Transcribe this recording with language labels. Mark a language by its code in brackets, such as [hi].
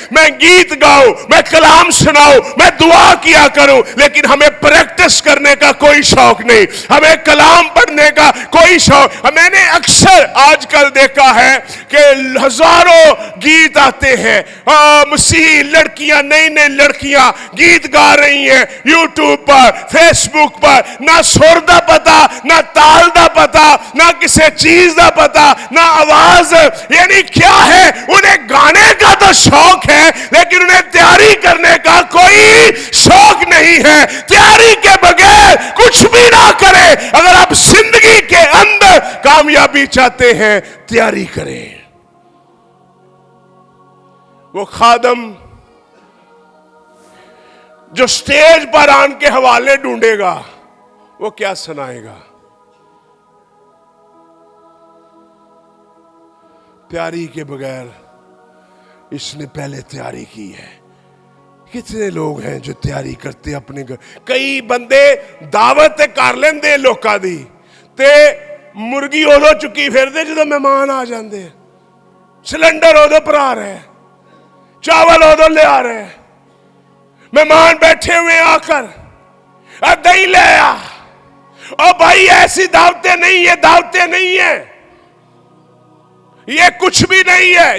[ur] میں گیت گاؤں, میں کلام سناؤں, میں دعا کیا کروں, لیکن ہمیں پریکٹس کرنے کا کوئی شوق نہیں, ہمیں کلام پڑھنے کا کوئی شوق. میں نے اکثر آج کل دیکھا ہے کہ ہزاروں گیت آتے ہیں, مسیحی لڑکیاں, نئی نئی لڑکیاں گیت گا رہی ہیں یوٹیوب پر, فیس بک پر. [pa] نہ سر دا پتا, نہ تال دا پتا, نہ کسی چیز دا پتا, نہ آواز. [ur] یعنی کیا ہے, انہیں گانے کا تو شوق ہے لیکن انہیں تیاری کرنے کا کوئی شوق نہیں ہے. تیاری کے بغیر کچھ بھی نہ کرے. اگر آپ زندگی کے اندر کامیابی چاہتے ہیں, تیاری کریں. وہ خادم جو سٹیج پر آن کے حوالے ڈھونڈے گا, وہ کیا سنائے گا؟ تیاری کے بغیر اس نے پہلے تیاری کی ہے. کتنے لوگ ہیں جو تیاری کرتے اپنے گھر. [pa] کئی بندے دعوت کر لیندے لوکاں دی تے مرغی ادو چکی پھردے جدوں مہمان آ جاندے. سلنڈر ادو پر آ رہے, چاول ادو لے آ رہے, مہمان بیٹھے ہوئے آ کر دہی لے آ. [ur] او بھائی ایسی دعوتیں نہیں ہیں, دعوتیں نہیں ہیں, یہ کچھ بھی نہیں ہے.